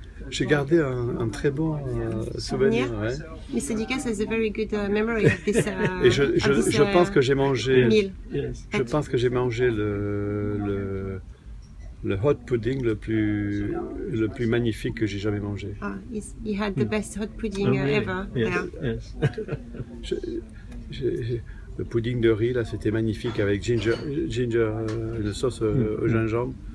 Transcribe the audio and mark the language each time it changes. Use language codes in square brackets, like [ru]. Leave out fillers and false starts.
[fr] J'ai gardé un très bon souvenir. Ouais. [en] Mr. Dickens has a very good memory of this. [fr] Et je pense que j'ai mangé. [en] meal. Yes. [fr] Je pense que j'ai mangé le hot pudding le plus magnifique que j'ai jamais mangé. [en] He had the best hot pudding ever. Yes. Yeah. Yes. [fr] Le pudding de riz là, c'était magnifique avec ginger, une sauce au gingembre.